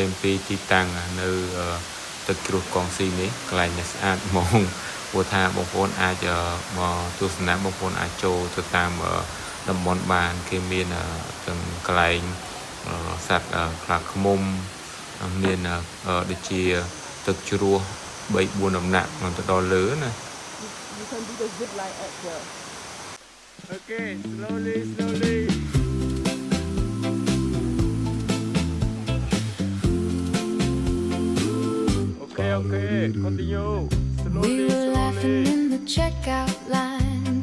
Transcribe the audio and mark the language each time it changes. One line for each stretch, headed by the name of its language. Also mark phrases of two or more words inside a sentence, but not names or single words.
Khmer: អំពីទីតាំងនៅទឹកជ្រោះកងស៊ីនេះកន្លែងនេះស្អាតហ្មងព្រោះថាបងប្អូនអាចមកទស្សនាបងប្អូនអាចចូលទៅតាមតំបន់បានគេមានទាំងកន្លែងសត្វខ្លាឃ្មុំមានដូចជាទឹកជ្រោះ 3-4 ដំណាក់មកទៅដល់លើណា
English: You can do the zip line at the Okay, slowly. Okay, continue. We were laughing in the checkout line.